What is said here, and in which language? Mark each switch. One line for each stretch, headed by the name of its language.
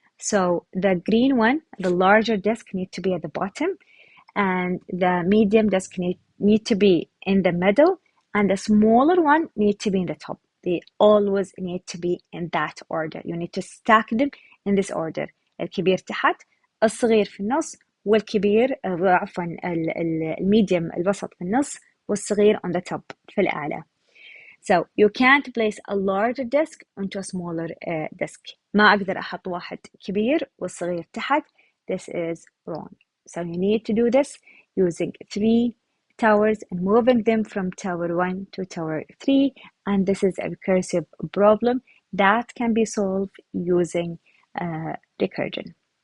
English: So the green one, the larger desk, need to be at the bottom, and the medium desk need to be in the middle, and the smaller one need to be in the top. They always need to be in that order. You need to stack them in this order.
Arabic: الكبير تحت، الصغير في النص، والكبير عفوا الميديم الوسط في النص، والصغير
English: on the top
Arabic: في الأعلى.
English: So you can't place a larger desk onto a smaller desk.
Arabic: ما أقدر أحط واحد كبير والصغير تحت.
English: This is wrong. So you need to do this using 3 towers and moving them from tower 1 to tower 3. And this is a recursive problem that can be solved using recursion.